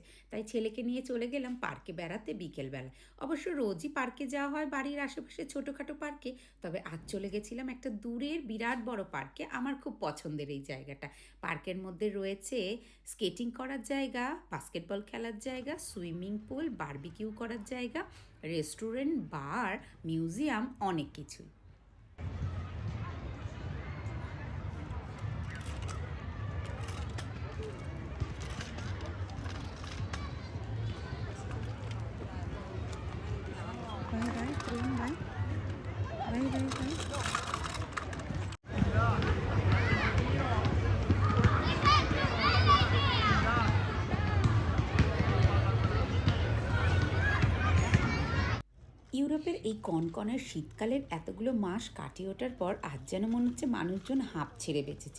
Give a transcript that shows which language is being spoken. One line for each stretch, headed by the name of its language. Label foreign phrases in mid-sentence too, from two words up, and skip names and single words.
Bangla: তাই ছেলেকে নিয়ে চলে গেলাম পার্কে বেড়াতে বিকেলবেলা। অবশ্য রোজই পার্কে যাওয়া হয় বাড়ির আশেপাশে ছোটোখাটো পার্কে, তবে আজ চলে গেছিলাম একটা দূরের বিরাট বড় পার্কে। আমার খুব পছন্দের এই জায়গাটা। পার্কের মধ্যে রয়েছে স্কেটিং করার জায়গা, বাস্কেটবল খেলার জায়গা,
English: swimming pool,
Bangla: বারবিকিউ করার জায়গা, রেস্টুরেন্ট, বার, মিউজিয়াম, অনেক কিছুই।
Italian: Vai, vai, tren, vai. Vai, vai, vai.
Bangla: ইউরোপের এই কনকনের শীতকালের এতগুলো মাস কাটিয়ে ওঠার পর আজ যেন মনে হচ্ছে মানুষজন হাঁপ ছেড়ে বেঁচেছে।